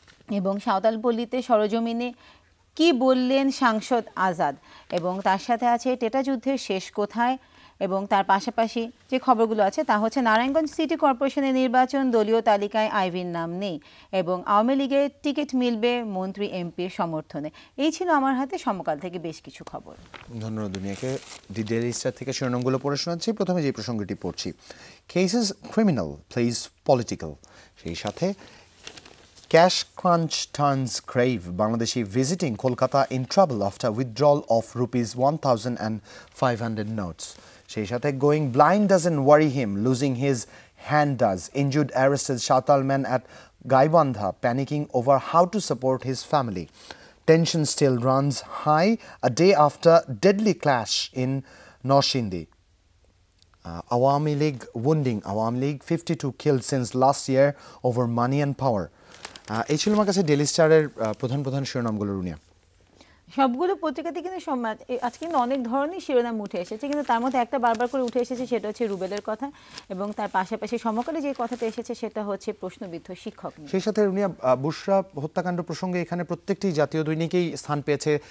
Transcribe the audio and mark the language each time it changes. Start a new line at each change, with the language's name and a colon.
Bangla: এবং সাঁওতালপল্লীতে সরজমিনে কি বললেন সাংসদ আজাদ এবং তার সাথে আছে টেটা যুদ্ধের শেষ কোথায় এবং তার পাশাপাশি যে খবরগুলো আছে তা হচ্ছে নারায়ণগঞ্জ সিটি কর্পোরেশনের নির্বাচন, দলীয় তালিকায় আইভির নাম নেই এবং আওয়ামী লীগের টিকিট মিলবে মন্ত্রী এমপির সমর্থনে। এই ছিল আমার হাতে সমকাল থেকে বেশ কিছু খবর। ধন্যবাদ দুনিয়াকে। দি ডেইলি স্টার থেকে শিরোনামগুলো পড়ে শোনাচ্ছি। প্রথমে যে প্রসঙ্গটি পড়ছি,
English: Cases criminal place political.
Bangla: সেই সাথে
English: Cash crunch turns grave. Bangladeshi visiting Kolkata in trouble after withdrawal of rupees 1,500 notes.
Bangla: সেই সাথে
English: going blind doesn't worry him, losing his hand does. Injured arrested Sautal man at Gaibandha panicking over how to support his family. Tension still runs high a day after deadly clash in Norshindi. Awami League wounding Awami League, 52 killed since last year over money and power.
Bangla: এই ছিল আমার কাছে daily স্টারের প্রধান শিরোনামগুলো রুনিয়া। সবগুলো পত্রিকাতে কিন্তু আজকে কিন্তু অনেক ধরনের শিরোনাম উঠে এসেছে, কিন্তু তার মধ্যে একটা বারবার করে উঠে এসেছে, সেটা হচ্ছে রুবেলের কথা এবং তার পাশাপাশি সমকালে যে কথাটা এসেছে সেটা হচ্ছে প্রশ্নবিদ্ধ শিক্ষক নিয়ে। সেই সাথে রুনিয়া, বুশরা হত্যাকাণ্ড প্রসঙ্গে এখানে প্রত্যেকটি জাতীয় দৈনিকেই স্থান পেয়েছে।